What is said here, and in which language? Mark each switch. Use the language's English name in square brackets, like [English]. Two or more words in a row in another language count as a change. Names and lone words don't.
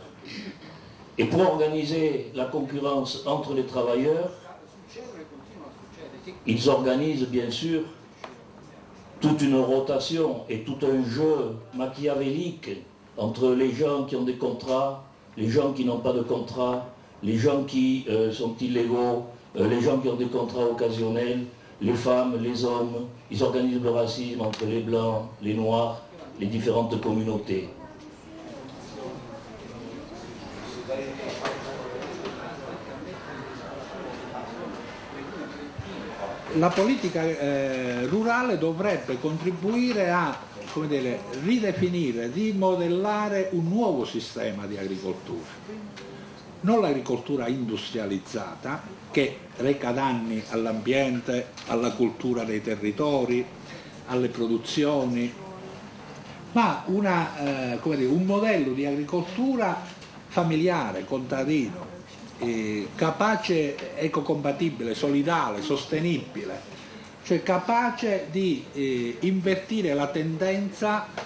[French] Et pour organiser la concurrence entre les travailleurs, ils organisent bien sûr toute une rotation et tout un jeu machiavélique entre les gens qui ont des contrats, les gens qui n'ont pas de contrat, les gens qui sont illégaux, les gens qui ont des contrats occasionnels, les femmes, les hommes. Ils organisent le racisme entre les blancs, les noirs, les différentes communautés. [Italian] La politica rurale dovrebbe contribuire a, come dire, ridefinire, rimodellare un nuovo sistema di agricoltura. Non l'agricoltura industrializzata, che reca danni all'ambiente, alla cultura dei territori, alle produzioni, ma un modello di agricoltura familiare, contadino, capace, ecocompatibile, solidale, sostenibile, cioè capace di invertire la tendenza